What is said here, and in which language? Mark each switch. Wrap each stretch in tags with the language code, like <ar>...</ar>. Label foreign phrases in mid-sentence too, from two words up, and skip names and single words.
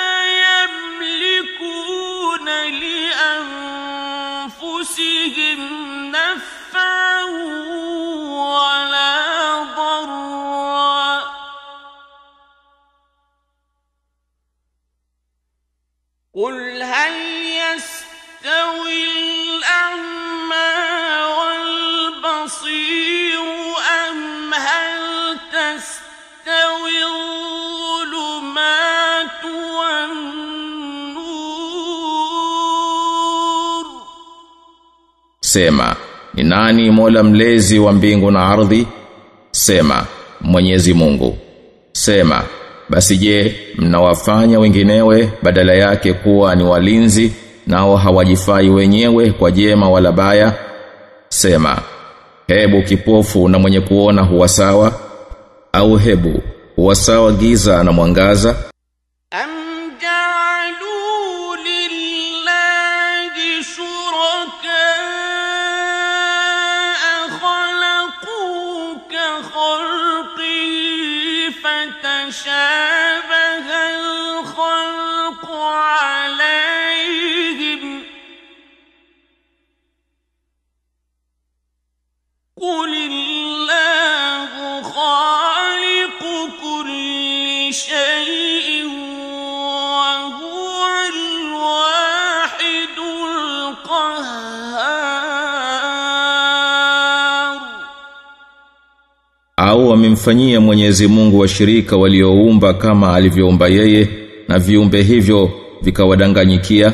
<ar>يملكون لأنفسهم نفعا ولا ضرا قل هل يستوي الأعمى والبصير أم هل تستوي الظلمات والنور.</ar> <sw>Sema, ni nani Mola mlezi wa mbingu na ardhi? Sema, Mwenyezi Mungu. Sema, basi je, mnawafanya wenginewe badala yake kuwa ni walinzi, nao hawajifai wenyewe kwa jema wala baya? Sema, hebu kipofu na mwenye kuona huwa sawa? Au hebu huwa sawa giza na mwangaza?</sw> <ar>أم جعلوا لله شركاء خلقوا كخلقه فتشابه الخلق عليهم قل الله خالق كل شيء وهو الواحد القهار.</ar> <sw>Au wamemfanyia Mwenyezi Mungu washirika walioumba kama alivyoumba yeye, na viumbe hivyo vikawadanganyikia?</sw>